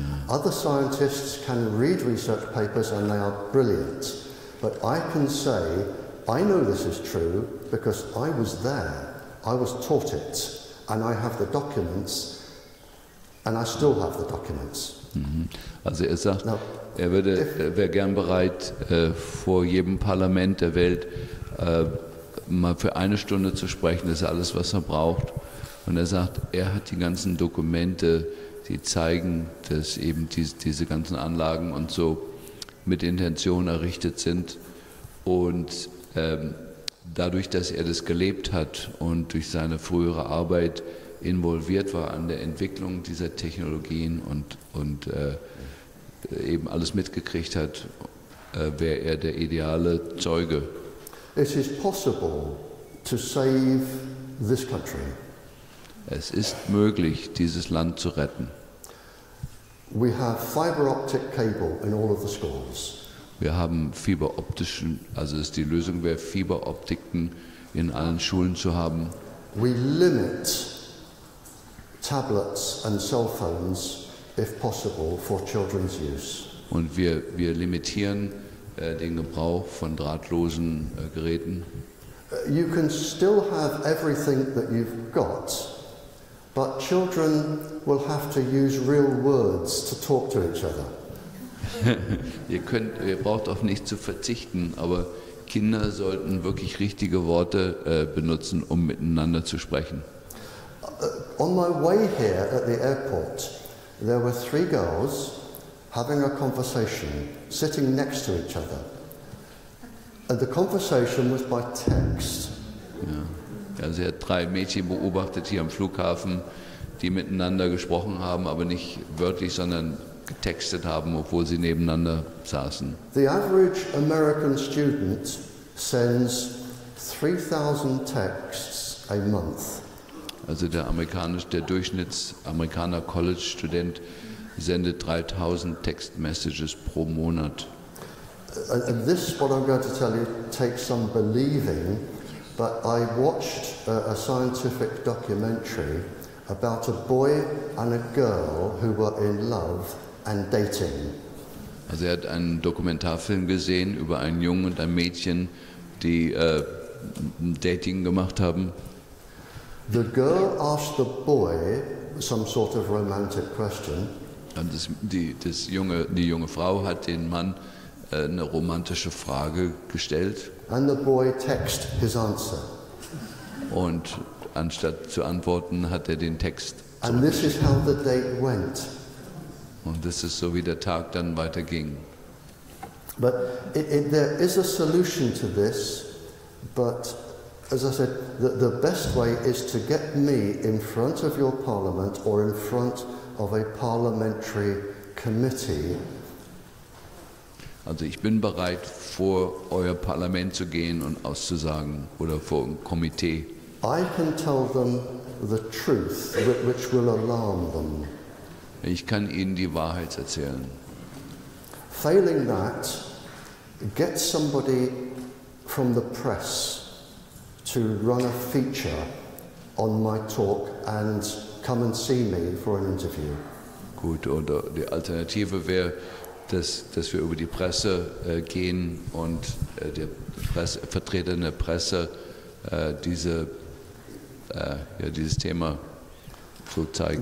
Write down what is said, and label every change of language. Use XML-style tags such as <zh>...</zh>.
<en>Other scientists can read research papers and they are brilliant, but I can say, I know this is true because I was there, I was taught it, and I have the documents, and I still have the documents.</en> <de>Also er sagt,</de> <en>Now,</en> <de>er wäre gern bereit, vor jedem Parlament der Welt mal für eine Stunde zu sprechen. Das ist alles, was er braucht. Und er sagt, er hat die ganzen Dokumente, die zeigen, dass eben diese ganzen Anlagen und so mit Intention errichtet sind. Und dadurch, dass er das gelebt hat und durch seine frühere Arbeit involviert war an der Entwicklung dieser Technologien und eben alles mitgekriegt hat, wäre er der ideale Zeuge.</de> <en>it is possible to save this country.</en> <de>Es ist möglich, dieses Land zu retten.</de> <en>We have fibre optic cable in all of the schools.</en> <de>Wir haben Fiberoptischen, also die Lösung wäre, Fiberoptiken in allen Schulen zu haben.</de> <en>We limit tablets and cell phones, if possible, for children's use.</en> <de>Und wir limitieren den Gebrauch von drahtlosen Geräten.</de> <en>You can still have everything that you've got, but children will have to use real words to talk to each other.</en> <de>Ihr braucht auf nichts zu verzichten, aber Kinder sollten wirklich richtige Worte benutzen, um miteinander zu sprechen.</de> <en>On my way here at the airport, there were 3 girls having a conversation, sitting next to each other. And the conversation was by text.</en> <de>Ja. Also er hat 3 Mädchen beobachtet hier am Flughafen, die miteinander gesprochen haben, aber nicht wörtlich, sondern getextet haben, obwohl sie nebeneinander saßen.</de> <en>The average American student sends 3,000 texts a month.</en> <de>Also der Durchschnittsamerikaner College-Student sendet 3000 Text-Messages pro Monat.</de> <en>And this, what I'm going to tell you, takes some believing, but I watched a scientific documentary about a boy and a girl who were in love and dating.</en> <de>Also er hat einen Dokumentarfilm gesehen über einen Jungen und ein Mädchen, die Dating gemacht haben.</de> <en>The girl asked the boy some sort of romantic question.</en> <de>Und die junge Frau hat den Mann eine romantische Frage gestellt.</de> <en>And the boy texted his answer.</en> <de>Und anstatt zu antworten, hat er den Text.</de> <en>And this is how the date went.</en> <de>Und das ist so, wie der Tag dann weiterging.</de> <en>But there is a solution to this, but as I said, the best way is to get me in front of your parliament or in front of a parliamentary committee.</en> <de>Also ich bin bereit, vor euer Parlament zu gehen und auszusagen oder vor ein Komitee.</de> <en>I can tell them the truth, which will alarm them.</en> <de>Ich kann ihnen die Wahrheit erzählen.</de> <en>Failing that, get somebody from the press to run a feature on my talk and come and see me for an interview.</en> <de>Gut, oder die Alternative wäre, dass wir über die Presse gehen und der Vertreter der Presse dieses Thema so zeigen.</de>